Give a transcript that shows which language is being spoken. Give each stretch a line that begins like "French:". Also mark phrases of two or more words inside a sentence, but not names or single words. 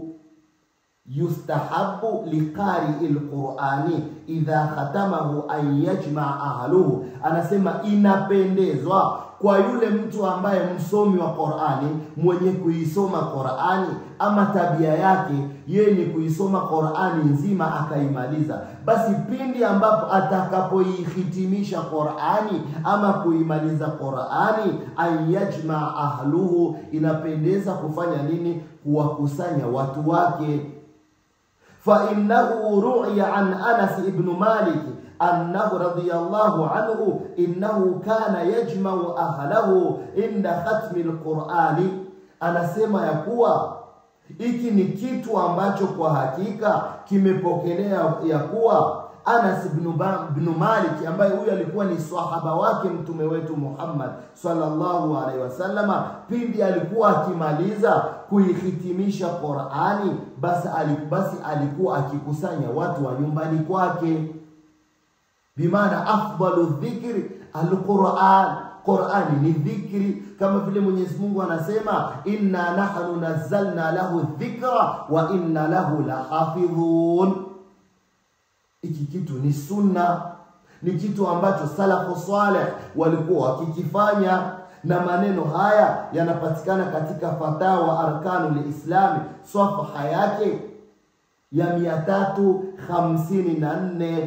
Arabic: يستحب لقارئ القرآن إذا ختمه أن يجمع أهله,
Swahili: anasema inapendezwa kwa yule mtu ambaye msomi wa Qur'ani, mwenye kuisoma Qur'ani, ama tabia yake yeye ni kuisoma Qur'ani nzima akaimaliza, basi pindi ambapo atakapoihitimisha Qur'ani ama kuimaliza Qur'ani,
Arabic: أيجمع أهله,
Swahili: inapendeza kufanya nini? Kuwakusanya watu wake.
Arabic: فإنه روي عن أنس بن مالك أنه رضي الله عنه إنه كان يجمع أهله عند ختم القرآن,
Swahili: anasema ya kuwa hiki ni kitu ambacho kwa hakika kimepokelea ya kuwa Anas ibn Malik, ambaye huyu alikuwa ni sahaba wake mtume wetu Muhammad
Arabic: صلى الله عليه وسلم,
Swahili: pindi alikuwa akimaliza kuihitimisha Qur'ani, basi alikuwa akikusanya watu wa nyumbani kwake. Bimaana
Arabic: أفضل ذكر القرآن,
Swahili: Qur'ani ni dhikri, kama vile Mwenyezi Mungu anasema
Arabic: إنا نحن نزلنا له ذكرا وإنا له لحافظون.
Swahili: Hiki kitu ni sunna, ni kitu ambacho
Arabic: سلف صالح
Swahili: walikuwa wakikifanya, na maneno haya yanapatikana katika Fatawa Arkanul Islami safha yake ya 354.